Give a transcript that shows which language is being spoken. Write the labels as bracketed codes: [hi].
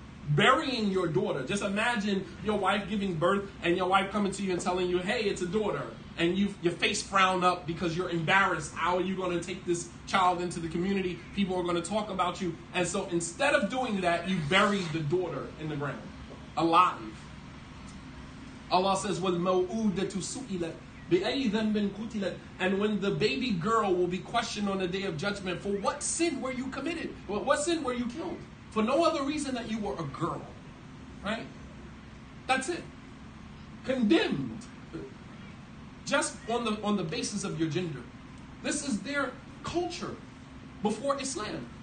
[en] Burying your daughter. Just imagine your wife giving birth and your wife coming to you and telling you, hey, it's a daughter. And your face frown up because you're embarrassed. How are you going to take this child into the community? People are going to talk about you. And so instead of doing that, you bury the daughter in the ground, alive. Allah says, [ar] وَالْمَوْءُودَةُ سُئِلَتْ بِأَيِّ ذَنْبٍ قُتِلَتْ. [en] And when the baby girl will be questioned on the day of judgment, for what sin were you committed? What sin were you killed? For no other reason that you were a girl. Right? That's it. Condemned. Just on the basis of your gender. This is their culture before Islam.